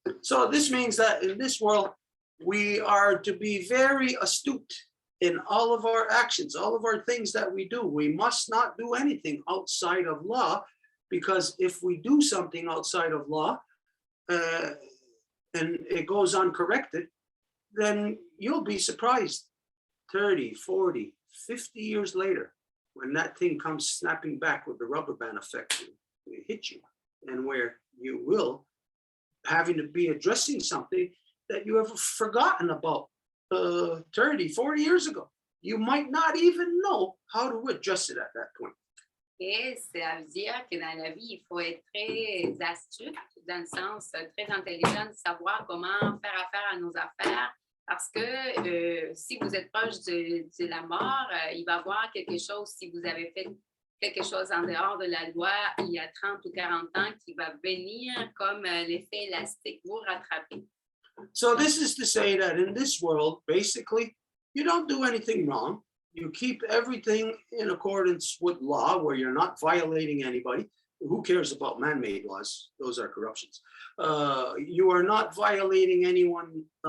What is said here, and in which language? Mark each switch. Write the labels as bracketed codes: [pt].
[en] So this means that in this world, we are to be very astute in all of our actions, all of our things that we do. We must not do anything outside of law, because if we do something outside of law and it goes uncorrected, then you'll be surprised 30, 40, 50 years later when that thing comes snapping back with the rubber band effect to hit you, and where you will having to be addressing something that you have forgotten about 30, 40 years ago. You might not even know how to address it at that point. [fr] Et ça veut dire que dans la vie, il faut être très astuce, dans le sens très intelligent de savoir comment faire affaire à nos affaires. Parce que si vous êtes proche de la mort, il va y avoir quelque chose, si vous avez fait quelque chose en dehors de la loi il y a 30 ou 40 ans, qui va venir comme l'effet élastique vous rattraper. [en] So this is to say that in this world, basically, you don't do anything wrong. You keep everything in accordance with law, where you're not violating anybody. Who cares about man-made laws? Those are corruptions. You are not violating anyone.